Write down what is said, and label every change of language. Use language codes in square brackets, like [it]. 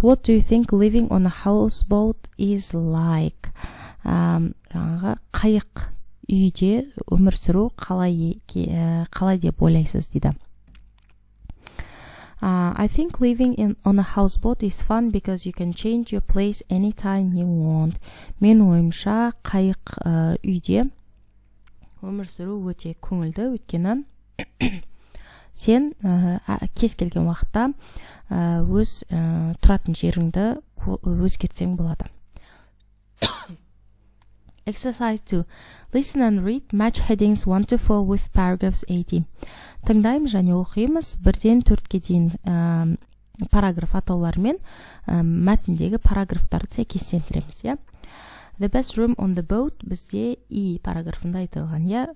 [en] What do you think living on a houseboat is like? [kk] Жаңағы қайық үйде өмір сүру қалай деп ойлайсыз дейді. [en] I think living on a houseboat is fun because you can change your place anytime you want. [kk] Мен ойымша қайық үйде өмір сүру өте көңілді, өйткені сен кез келген уақытта өз тұратын жеріңді өзгертсең болады. [en] Exercise 2. Listen and read. Match headings 1 to 4 with paragraphs 80. [kk] Тыңдаймыз және оқимыз 1-ден 4-ке дейін параграф атауларымен мәтіндегі параграфтарды сәйкестендіреміз. [en] The best room on the boat [kk] бізде И параграфында айтылған.